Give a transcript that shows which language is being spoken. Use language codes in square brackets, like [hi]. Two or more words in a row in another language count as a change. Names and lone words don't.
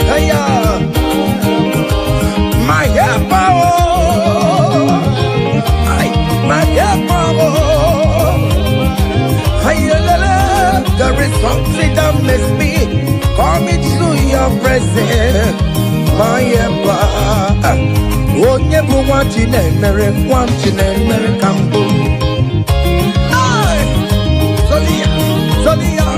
[en] Hiya. My helper, my helper. Hiya, there is something that makes me coming to your presence. My helper. [ig] Onye bụ nwa Chineke, nwa Chineke ka mbụ. Solia, Solia.